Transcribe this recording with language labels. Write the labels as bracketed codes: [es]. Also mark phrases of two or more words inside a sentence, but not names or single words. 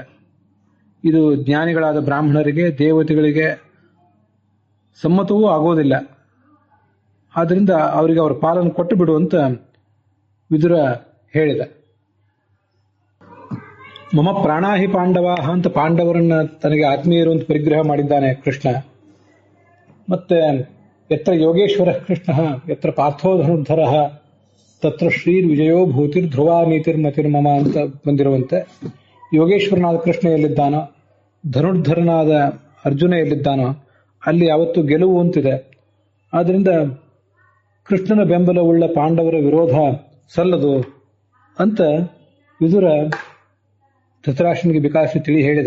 [kn] ಇದು ಜ್ಞಾನಿಗಳಾದ ಬ್ರಾಹ್ಮಣರಿಗೆ, ದೇವತೆಗಳಿಗೆ ಸಮ್ಮತವೂ ಆಗೋದಿಲ್ಲ. ಆದ್ರಿಂದ ಅವರಿಗೆ ಅವರ ಪಾಲನ್ನು ಕೊಟ್ಟು ಬಿಡುವಂತ ವಿದುರ ಹೇಳಿದ. [sa] ಮಮ ಪ್ರಾಣಾಹಿ ಪಾಂಡವಾಹ [kn] ಅಂತ ಪಾಂಡವರನ್ನ ತನಗೆ ಆತ್ಮೀಯರು ಅಂತ ಪರಿಗ್ರಹ ಮಾಡಿದ್ದಾನೆ ಕೃಷ್ಣ. ಮತ್ತೆ [sa] ಯತ್ರ ಯೋಗೇಶ್ವರ ಕೃಷ್ಣ ಯತ್ರ ಪಾರ್ಥೋ ಧನುರ್ಧರ ತತ್ರ ಶ್ರೀರ್ ವಿಜಯೋ ಭೂತಿರ್ ಧ್ರುವ ನೀತಿರ್ ಮತಿರ್ಮಮ [kn] ಅಂತ ಬಂದಿರುವಂತೆ, ಯೋಗೇಶ್ವರನಾದ ಕೃಷ್ಣ ಎಲ್ಲಿದ್ದಾನೋ, ಧನುರ್ಧರನಾದ ಅರ್ಜುನ ಎಲ್ಲಿದ್ದಾನೋ ಅಲ್ಲಿ ಯಾವತ್ತೂ ಗೆಲುವು ಅಂತಿದೆ. ಆದ್ರಿಂದ ಕೃಷ್ಣನ ಬೆಂಬಲವುಳ್ಳ ಪಾಂಡವರ ವಿರೋಧ ಸಲ್ಲದು ಅಂತ ವಿದುರ ಧೃತರಾಷ್ಟ್ರನಿಗೆ ಬೇಕಾದಷ್ಟು ತಿಳಿ ಹೇಳಿದ.